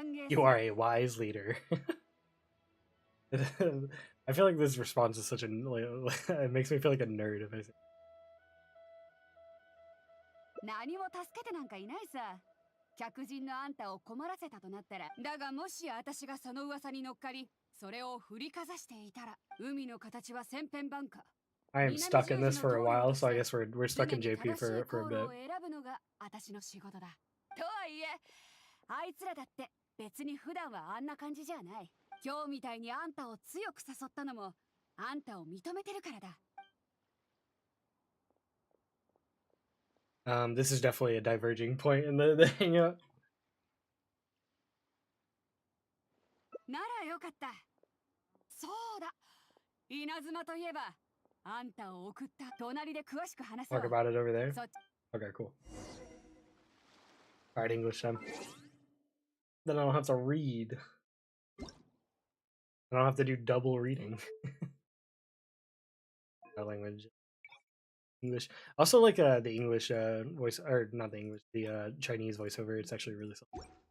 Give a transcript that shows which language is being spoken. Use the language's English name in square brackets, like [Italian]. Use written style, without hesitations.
[English] You are a wise leader. I feel like this response is such a it makes me feel like a nerd if I say. [Japanese] 何も助けてなんかいないさ。客人のあんたを困らせたとなったら。だがもし私がその噂に乗っかり、それを振りかざしていたら、海の形は千変万化。 [English] I am stuck in this for a while, so I guess we're stuck in JP for a bit. [Japanese] 選ぶのが私の仕事だ。とはいえ、あいつらだって別に普段はあんな感じじゃない。今日みたいにあんたを強く誘ったのも、あんたを認めてるからだ。 [English] This is definitely a diverging point in the hangout. [Japanese] ならよかった。そうだ。稲妻といえば、あんたを送った隣で詳しく話そう。 [English] Talk about it over there. Okay, cool. Alright, English time. Then I don't have to read. I don't have to do double reading. That language. English. Also like the English voice, or not the English, the Chinese voiceover. It's actually really something.